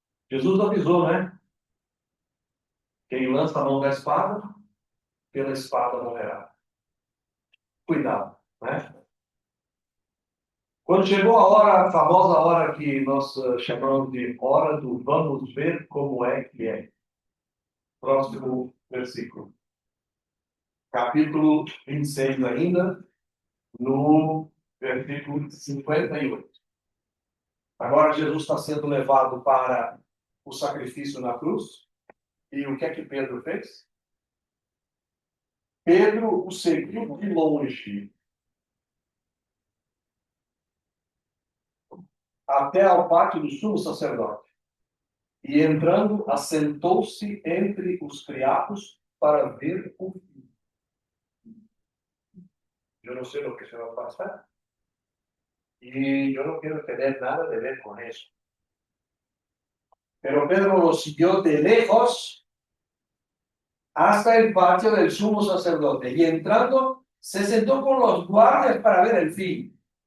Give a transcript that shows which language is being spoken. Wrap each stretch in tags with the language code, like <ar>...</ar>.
<pt>Jesus avisou, né? Quem lança a mão da espada, pela espada morrerá. Cuidado, né? Quando chegou a hora, a famosa hora que nós chamamos de hora do vamos ver como é que é. Próximo versículo. Capítulo 26 ainda, no versículo 58. Agora Jesus está sendo levado para o sacrifício na cruz. E o que é que Pedro fez? Pedro o seguiu de longe até ao pátio do sumo sacerdote. E entrando, assentou-se entre os criados para ver o fim. Eu não sei o que se vai passar. E eu não quero ter nada a ver com isso.</pt> <es>Pero Pedro lo siguió de lejos hasta el patio del sumo sacerdote. Y entrando, se sentó con los guardias para ver el fin.</es>